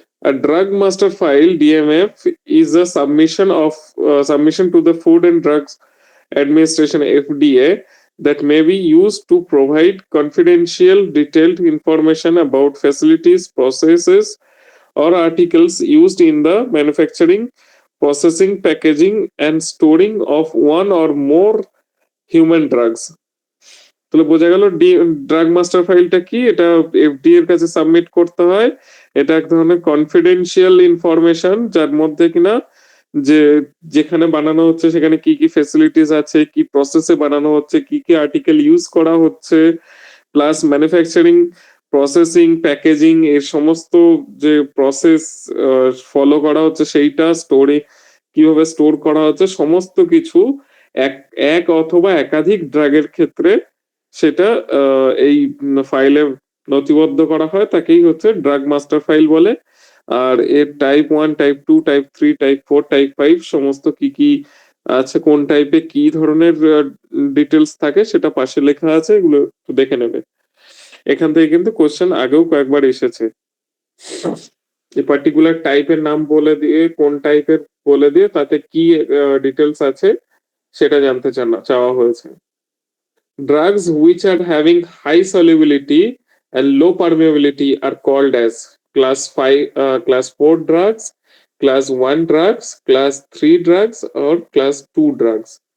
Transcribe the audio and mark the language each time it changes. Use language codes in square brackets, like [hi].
[en] A drug master file DMF is a submission to the Food and Drugs Administration FDA that may be used to provide confidential detailed information about facilities, processes, or articles used in the manufacturing, processing, packaging, and storing of one or more human drugs. [bn] তাহলে বোঝা গেল drug master ফাইলটা কি, এটা FD এর কাছে submit করতে হয়। এটা এক ধরনের কনফিডেন্সিয়াল ইনফরমেশন, যার মধ্যে কিনা যে যেখানে বানানো হচ্ছে সেখানে কি কি ফ্যাসিলিটিস আছে, কি প্রসেসে বানানো হচ্ছে, কি কি আর্টিকেল ইউজ করা হচ্ছে, প্লাস ম্যানুফ্যাকচারিং, প্রসেসিং, প্যাকেজিং, এর সমস্ত যে প্রসেস ফলো করা হচ্ছে সেইটা, স্টোরে কিভাবে স্টোর করা হচ্ছে, সমস্ত কিছু এক এক অথবা একাধিক ড্রাগের ক্ষেত্রে সেটা এই ফাইলে নথিবদ্ধ করা হয়, তাকেই হচ্ছে ড্রাগ মাস্টার ফাইল বলে। আর এর type 1, type 2, type 3, type 4, type 5 সমস্ত কি কি আছে, কোন টাইপে কি ধরনের ডিটেলস থাকে সেটা পাশে লেখা আছে, এগুলো একটু দেখে নেবে। এখান থেকে কিন্তু কোশ্চেন আগেও কয়েকবার এসেছে। এই পার্টিকুলার টাইপের নাম বলে দিয়ে, কোন টাইপের বলে দিয়ে তাতে কি ডিটেলস আছে সেটা জানতে চাওয়া হয়েছে। [en] Drugs which are having high solubility and low permeability are called as class 5, class 4 drugs, class 1 drugs, class 3 drugs, or class 2 drugs.